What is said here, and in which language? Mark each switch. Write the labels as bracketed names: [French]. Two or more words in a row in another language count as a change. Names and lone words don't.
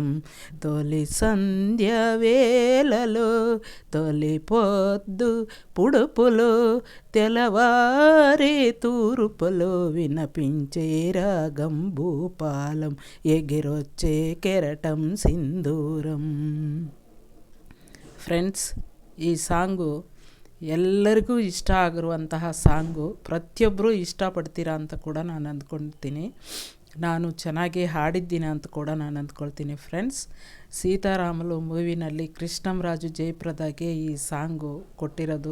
[Telugu] తొలి సంధ్య వేళలో తొలి పొద్దు పుడుపులో తెల్లవారే తూర్పులో వినపించే రాగం భూపాలం ఎగిరొచ్చే కెరటం సింధూరం. [Kannada] ಫ್ರೆಂಡ್ಸ್, ಈ ಸಾಂಗು ಎಲ್ಲರಿಗೂ ಇಷ್ಟ ಆಗಿರುವಂತಹ ಸಾಂಗು. ಪ್ರತಿಯೊಬ್ಬರೂ ಇಷ್ಟಪಡ್ತೀರಾ ಅಂತ ಕೂಡ ನಾನು ಅಂದ್ಕೊಳ್ತೀನಿ. ನಾನು ಚೆನ್ನಾಗಿ ಹಾಡಿದ್ದೀನಿ ಅಂತ ಕೂಡ ನಾನು ಅಂದ್ಕೊಳ್ತೀನಿ. ಫ್ರೆಂಡ್ಸ್, ಸೀತಾರಾಮಲು ಮೂವಿನಲ್ಲಿ ಕೃಷ್ಣಂರಾಜು ಜಯಪ್ರದಾಗೆ ಈ ಸಾಂಗು ಕೊಟ್ಟಿರೋದು.